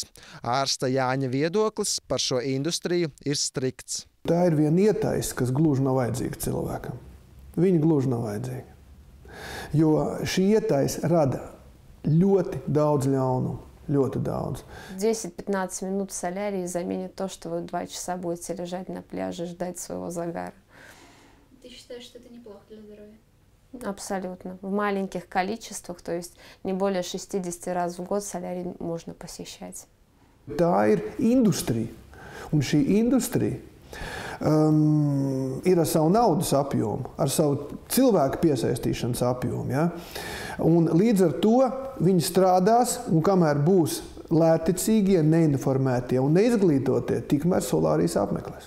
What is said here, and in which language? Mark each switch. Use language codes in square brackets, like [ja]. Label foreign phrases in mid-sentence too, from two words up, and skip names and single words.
[lv] Ārsta Jāņa viedoklis par šo industriju ir strikts. Tā ir viena ietaisa, kas gluži nav vajadzīga cilvēkam. Viņa gluži nav vajadzīga. Jo šī ietaisa rada ļoti daudz ļaunumu. Ļoti daudz. [ru] 10-15 минут в солярии заменит то, что вы 2 часа будете лежать на пляже и ждать своего загара. Ты считаешь, что это неплохо для здоровья? Абсолютно. В маленьких количествах, то есть не более 60 раз в год солярий можно посещать. [lv] Tā ir industrija. Un šī industrija ir ar savu naudas apjomu, ar savu cilvēku piesaistīšanas apjomu. Ja? Un līdz ar to viņi strādās, un kamēr būs lētticīgie, neinformētie un neizglītotie, tikmēr solārijas apmeklēs.